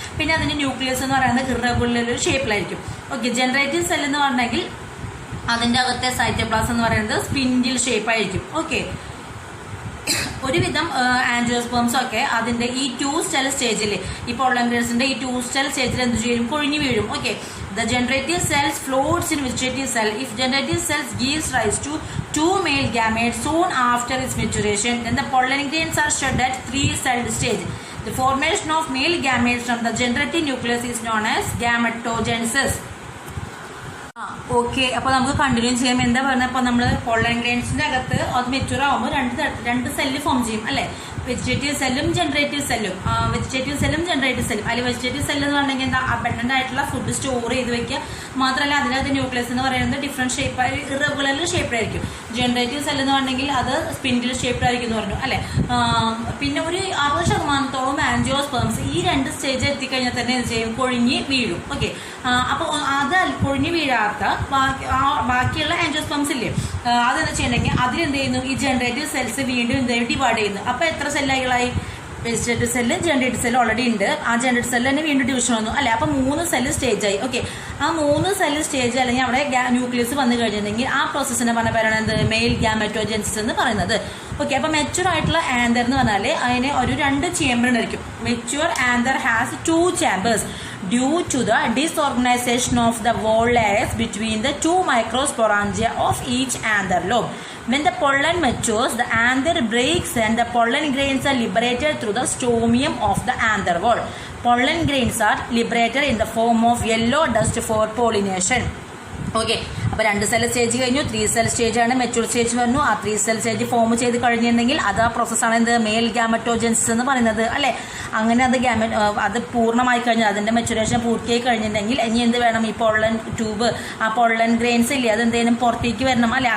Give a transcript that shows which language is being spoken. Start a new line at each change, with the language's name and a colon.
Malayalam: പിന്നെ അതിന്റെ ന്യൂക്ലിയസ് എന്ന് പറയുന്നത് ഇറഗുലർ ഷേപ്പിലായിരിക്കും. ഓക്കെ, ജനറേറ്റീവ് സെൽ എന്ന് പറഞ്ഞെങ്കിൽ അതിന്റെ അകത്തെ സൈറ്റോപ്ലാസം എന്ന് പറയുന്നത് സ്പിൻഡിൽ ഷേപ്പ് ആയിരിക്കും. ഓക്കെ, ഒരുവിധം ആൻജിയോസ്പേംസ് ഒക്കെ അതിന്റെ ഈ 2 സ്റ്റെൽ സ്റ്റേജിൽ, ഈ പൊള്ളൻ ഗ്രെയിൻസിന്റെ ഈ 2 സ്റ്റെൽ സ്റ്റേജിൽ എന്ത് ചെയ്യും, കൊഴിഞ്ഞു വീഴും.
English: Okay, the generative cells floats in vegetative cell. If generative cells gives rise to 2 male gametes soon after its maturation, then the pollen grains are shed at 3-celled stage. The formation of male gametes from the generative nucleus is known as gametogenesis.
Malayalam: Okay, അപ്പൊ നമുക്ക് continue ചെയ്യാം. എന്താ പറയുന്നത്, അപ്പൊ നമ്മള് pollen ഗ്രെയിൻസിന്റെ അകത്ത് അത് mature ആകുമ്പോൾ രണ്ട് സെല്ല് ഫോം ചെയ്യും അല്ലെ, വെജിറ്റേറ്റീവ് സെല്ലും ജനറേറ്റീവ് സെല്ലും. വെജിറ്റേറ്റീവ് സെല്ലും ജനറേറ്റീവ് സെല്ലും. അതിൽ വെജിറ്റേറ്റീവ് സെല്ല് എന്ന് പറഞ്ഞെങ്കിൽ എന്താ, അബൻഡന്റ് ആയിട്ടുള്ള ഫുഡ് സ്റ്റോർ ചെയ്ത് വെക്കുക. മാത്രമല്ല അതിനകത്ത് ന്യൂക്ലിയസ് എന്ന് പറയുന്നത് different shape, irregular ഷേപ്പിലായിരിക്കും. Generative cell എന്ന് പറഞ്ഞെങ്കിൽ അത് സ്പിൻഡിൽ ഷേപ്പിലായിരിക്കും എന്ന് പറഞ്ഞു അല്ലെ. പിന്നെ ഒരു 60% ആൻജിയോസ്പേംസ് ഈ 2 സ്റ്റേജ് എത്തിക്കഴിഞ്ഞാൽ തന്നെ എന്ത് ചെയ്യും, കൊഴിഞ്ഞ് വീഴും. ഓക്കെ, അപ്പോൾ അത് കൊഴിഞ്ഞ് വീഴാത്ത ബാക്കിയുള്ള ആൻജിയോസ്പേംസ് ഇല്ലേ, അതെന്താ ചെയ്യണമെങ്കിൽ അതിലെന്ത് ചെയ്യുന്നു, ഈ ജനറേറ്റീവ് സെൽസ് വീണ്ടും എന്തെങ്കിലും ഡിവൈഡ് ചെയ്യുന്നു. അപ്പൊ എത്ര സെല്ലുകളായി, vegetative cell generative cell already ഉണ്ട്. ആ ജനറേറ്റീവ് സെല്ല് തന്നെ വീണ്ടും ഡിവിഷൻ വന്നു അല്ലെ. അപ്പൊ 3 സെല്ല് സ്റ്റേജ് ആയി. ഓക്കെ, ആ 3 സെല്ല് സ്റ്റേജ് അല്ലെങ്കിൽ അവിടെ ന്യൂക്ലിയസ് വന്നു കഴിഞ്ഞിട്ടുണ്ടെങ്കിൽ ആ പ്രോസസ്സിനെ പറഞ്ഞ പേരാണ് എന്ത്, മെയിൽ ഗാമറ്റോജെനിസിസ് എന്ന് പറയുന്നത്. ഓക്കെ, അപ്പൊ മെച്യൂർ ആയിട്ടുള്ള ആന്തർ എന്ന് പറഞ്ഞാൽ അതിന് ഒരു 2 ചേംബർ ഉണ്ടായിരിക്കും.
English: Mature anther has 2 chambers due to the disorganization of the wall layers between the 2 microsporangia of each anther lobe. When the pollen matures, the anther breaks and the pollen grains are liberated through the stomium of the anther wall. Pollen grains are liberated in the form of yellow dust for pollination.
Malayalam: Okay, അപ്പോൾ 2 cell stage കഴിഞ്ഞു, 3 cell stage ആണ്, mature stage വന്നു. ആ 3 cell stage form ചെയ്ത് കഴിഞ്ഞിട്ടുണ്ടെങ്കിൽ അത് ആ പ്രോസസ്സാണ് എന്ത് മെയിൽ ഗാമറ്റോജൻസിസ് എന്ന് പറയുന്നത് അല്ലേ. അങ്ങനെ അത് പൂർണ്ണമായി കഴിഞ്ഞാൽ അതിൻ്റെ മെച്ചുറേഷൻ പൂർത്തിയായി കഴിഞ്ഞിട്ടുണ്ടെങ്കിൽ ഇനി എന്ത് വേണം, ഈ പൊള്ളൻ ട്യൂബ്, ആ പൊള്ളൻ ഗ്രെയിൻസ് ഇല്ലേ അതെന്തെങ്കിലും പുറത്തേക്ക് വരണം അല്ലേ.